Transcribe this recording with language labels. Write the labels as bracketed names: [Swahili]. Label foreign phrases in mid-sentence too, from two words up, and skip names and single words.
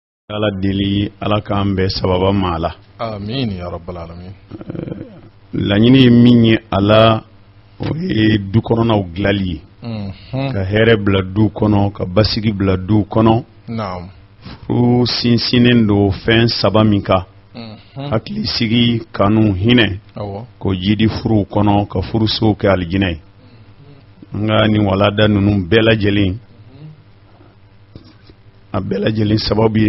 [Bambara] ala deli ala kan bɛ sababa ma ala [Arabic] آمين يا رب العالمين [Bambara] laɲini min ye ala o ye du kɔnɔnaw dilali ye ka hɛrɛ bila du kɔnɔ ka basigi bila du kɔnɔ naam furu sinsinnen don fɛn saba min kan hakili sigi kanu hinɛ ko jidi furu kɔnɔ ka furusow kɛ alijinɛ ye an ka nin walada ninnu bɛɛ lajɛlen a bɛɛ lajɛlen sababu ye